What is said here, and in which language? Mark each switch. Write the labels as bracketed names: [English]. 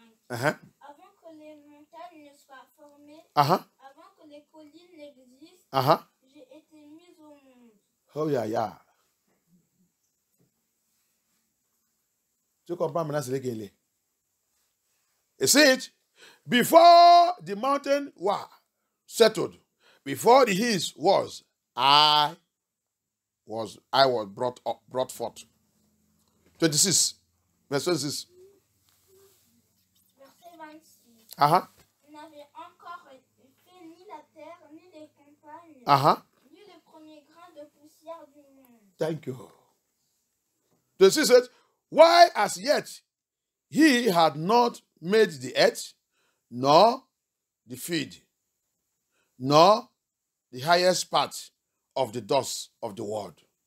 [French] Avant que les montagnes ne soient formées, avant que les collines n'existent, j'ai été mise au monde. Oh, yeah. Tu comprends maintenant ce qu'il est. [English] You see it? Before the mountain was settled, before the hills was, I was brought forth. 26. Verse 26. [French] Verset 26. Vous n'avez encore fait ni la terre, ni les campagnes, ni le premier grain de poussière du monde. [English] Thank you. 26 says, why as yet he had not made the earth, nor the field, nor the highest part of the dust of the world.